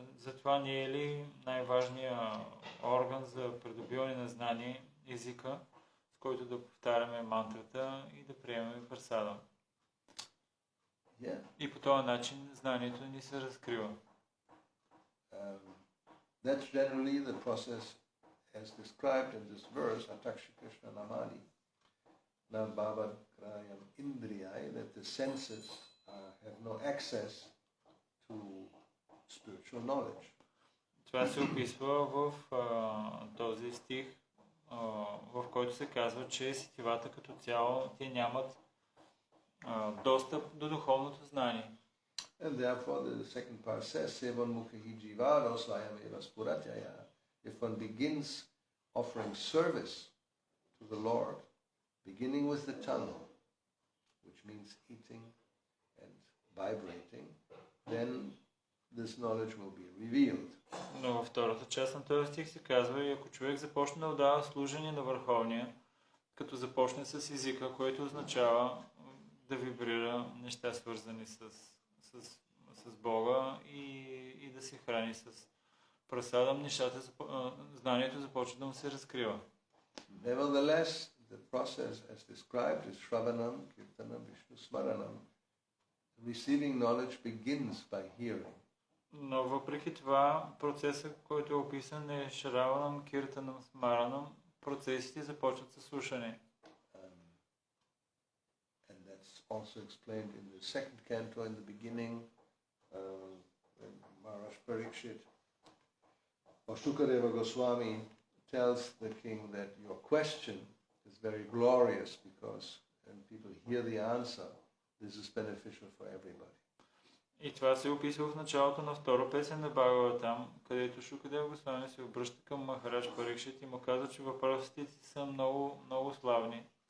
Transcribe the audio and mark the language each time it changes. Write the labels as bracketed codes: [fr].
[bg] Затова не е ли най-важният орган за придобиване на знание езика, с който да повтаряме мантрата и да приемаме прасада? [en] Yeah. [bg] И по този начин знанието ни се разкрива. [en] That's generally the process as described in this verse, [sa] Atakshi Krishna Namani, Nabhava Krayam Indriyai, [en] that the senses have no access to spiritual knowledge. [bg] Това се описва в този стих, в който се казва, че сетивата като цяло те нямат достъп до духовното знание. [en] And therefore the second part says, [sa] Sevan Mukhi Jivaro Swayam Eva Spuratyaya. [en] If one begins offering service to the Lord, beginning with the tongue, which means eating and vibrating, then this knowledge will be revealed. [bg] Но във втората част на този стих се казва, и ако човек започне да отдава служение на Върховния, като започне с езика, което означава да вибрира неща свързани с Бога и да се храни с прасадам, знанието започва да му се разкрива. [en] Nevertheless, the process as described is Shravanam, Kirtanam, Vishnu Smaranam. Receiving knowledge begins by hearing. [bg] Но въпреки това, процесът, който е описан е Шраванам, Киртанам, Смаранам, процесите започват със слушане. [en] And that's also explained in the second canto in the beginning, when Maharaj Parikshit or Shukadeva Goswami tells the king that your question is very glorious because when people hear the answer, this is beneficial for everybody. [bg] И това се описва в началото на втора песен на Бхагаватам, където Шукадева Госвами се обръща към Махарадж Парикшит и му казва, че въпросите са много, много славни.